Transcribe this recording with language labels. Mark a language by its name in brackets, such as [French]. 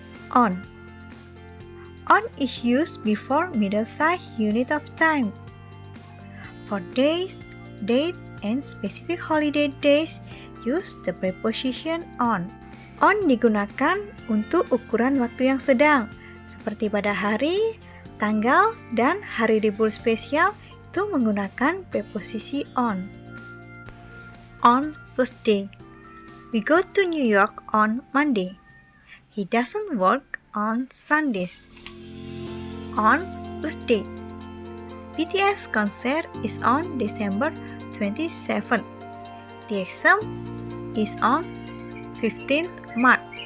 [English] On is used before middle-sized unit of time. For days, date, and specific holiday days, use the preposition on. [Indonesian] On digunakan untuk ukuran waktu yang sedang, seperti pada hari, tanggal, dan hari libur spesial itu menggunakan preposisi on. [English] On Tuesday. We go to New York on Monday. He doesn't work on Sundays. On plus date. BTS concert is on December 27th. The exam is on 15th March.